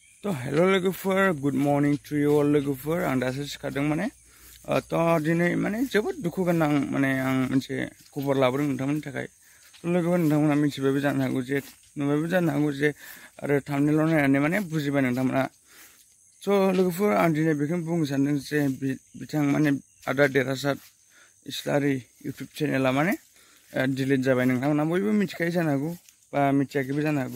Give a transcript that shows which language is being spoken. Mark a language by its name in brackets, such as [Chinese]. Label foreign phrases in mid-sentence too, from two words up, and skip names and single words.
[Bodo] तो हेलो लोगोफोर [English] good morning to you all [Bodo] लोगोफोर आं दासो सिखारदों माने तो दिनै माने जोबोद दुखु गोनां माने आं मोनसे खबर लाबोदों नोंथांमोननि थाखाय तो लोगोफोर नोंथांमोना मिथिबायबो जानो हागौ जे नुबायबो जानो हागौ जे आरो थाम्बनेइलाव नायनानै माने बुजिबाय नोंथांमोना स' लोगोफोर आं दिनै बेखौनो बुंनो सानदों जे बिथां माने आदा देरहासात इस्लारि इउटुब चेनेला माने डिलिट जाबाय नोंथांमोना बयबो मिथिखायो जानो हागौ बा मिथियाखैबो जानो हागौ